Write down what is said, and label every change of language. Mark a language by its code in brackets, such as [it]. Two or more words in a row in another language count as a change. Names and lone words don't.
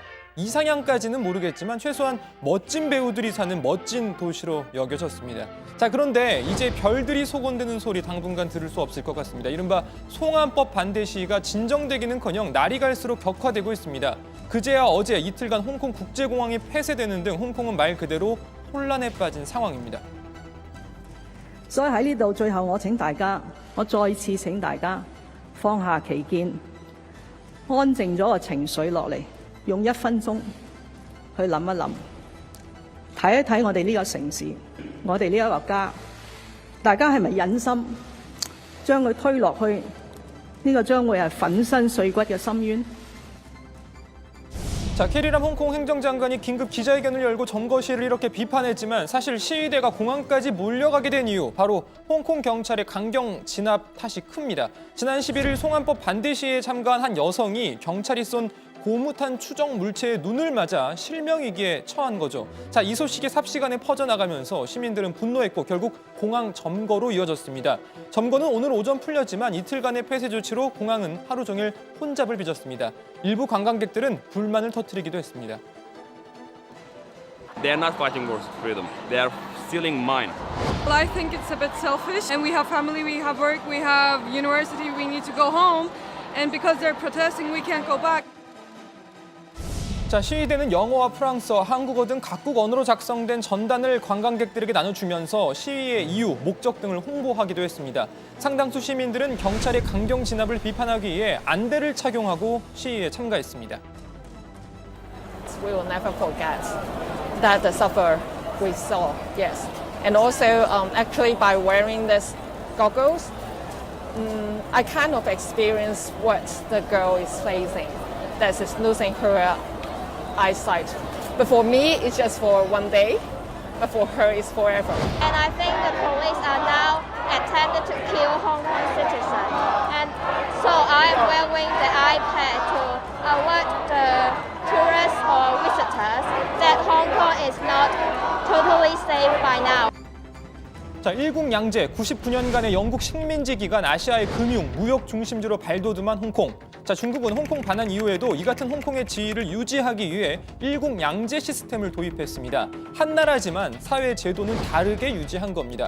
[ko] 이상향까지는 모르겠지만 최소한 멋진 배우들이 사는 멋진 도시로 여겨졌습니다. 자, 그런데 이제 별들이 소곤되는 소리 당분간 들을 수 없을 것 같습니다. 이른바 송환법 반대 시위가 진정되기는커녕 날이 갈수록 격화되고 있습니다. 그제야 어제 이틀간 홍콩 국제공항이 폐쇄되는 등 홍콩은 말 그대로 혼란에 빠진 상황입니다. [yue] 所以喺呢度，最後我請大家，我再次請大家放下歧見，安靜咗個情緒落嚟，用1分鐘去諗一諗，睇一睇我哋呢個城市，我哋呢一個家，大家係咪忍心將佢推落去呢個將會係粉身碎骨嘅深淵？ [ko] 자, 캐리람 홍콩 행정장관이 긴급 기자회견을 열고 점거 시위를 이렇게 비판했지만 사실 시위대가 공항까지 몰려가게 된 이유 바로 홍콩 경찰의 강경 진압 탓이 큽니다. 지난 11일 송환법 반대 시위에 참가한 한 여성이 경찰이 쏜 고무탄 추정 물체에 눈을 맞아 실명위기에 처한 거죠. 자, 이 소식이 삽시간에 퍼져나가면서 시민들은 분노했고 결국 공항 점거로 이어졌습니다. 점거는 오늘 오전 풀렸지만 이틀간의 폐쇄 조치로 공항은 하루 종일 혼잡을 빚었습니다. 일부 관광객들은 불만을 터뜨리기도 했습니다. [en] They are not fighting for freedom. They are stealing mine. Well, I think it's a bit selfish, and we have family, we have work, we have university, we need to go home, and because they're protesting, we can't go back. [ko] 자, 시위대는 영어와 프랑스어, 한국어 등 각국 언어로 작성된 전단을 관광객들에게 나눠주면서 시위의 이유, 목적 등을 홍보하기도 했습니다. 상당수 시민들은 경찰의 강경 진압을 비판하기 위해 안대를 착용하고 시위에 참가했습니다. [en] We will never forget that the suffer we saw, yes. And also, actually, by wearing these goggles, I kind of experienced what the girl is facing, that is losing her eyesight. But for me, it's just for one day, but for her, it's forever. And I think the police are now attempting to kill Hong Kong citizens. And so I am wearing the iPad to alert the tourists or visitors that Hong Kong is not totally safe by now. [ko] 자, 일국양제 99년간의 영국 식민지 기간 아시아의 금융, 무역 중심지로 발돋움한 홍콩. 자, 중국은 홍콩 반환 이후에도 이 같은 홍콩의 지위를 유지하기 위해 일국양제 시스템을 도입했습니다. 한 나라지만 사회 제도는 다르게 유지한 겁니다.